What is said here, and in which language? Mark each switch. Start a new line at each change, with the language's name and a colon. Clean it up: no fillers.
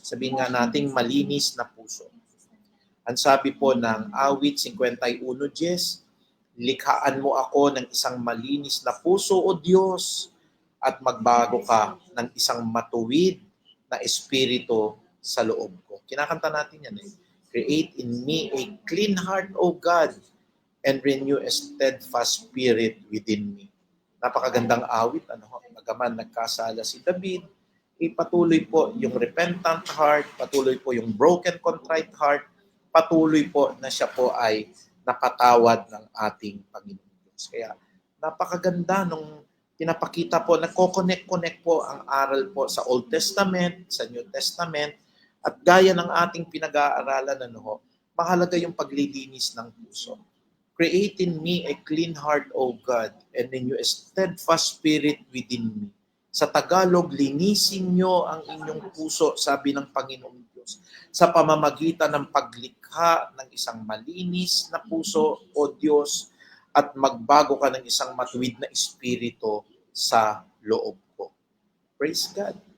Filipino: Sabihin nga nating malinis na puso. Ang sabi po ng awit 51:10, likhaan mo ako ng isang malinis na puso, O Diyos, at magbago ka ng isang matuwid na espiritu sa loob ko. Kinakanta natin yan.
English: Create in me a clean heart, O God, and renew a steadfast spirit within me.
Filipino: Napakagandang awit. Magaman nagkasala si David, patuloy po yung
English: repentant heart,
Filipino: patuloy po yung
English: broken, contrite heart,
Filipino: patuloy po na siya po ay napatawad ng ating Panginoon Diyos. Kaya napakaganda nung pinapakita po, nagko-connect po ang aral po sa Old Testament, sa New Testament, at gaya ng ating pinag-aaralan, mahalaga yung paglilinis ng puso.
English: Create in me a clean heart, O God, and renew a steadfast spirit within me.
Filipino: Sa Tagalog, linisin nyo ang inyong puso, sabi ng Panginoong Diyos, sa pamamagitan ng paglikha ng isang malinis na puso, O Diyos, at magbago ka ng isang matuwid na espiritu sa loob ko.
English: Praise God.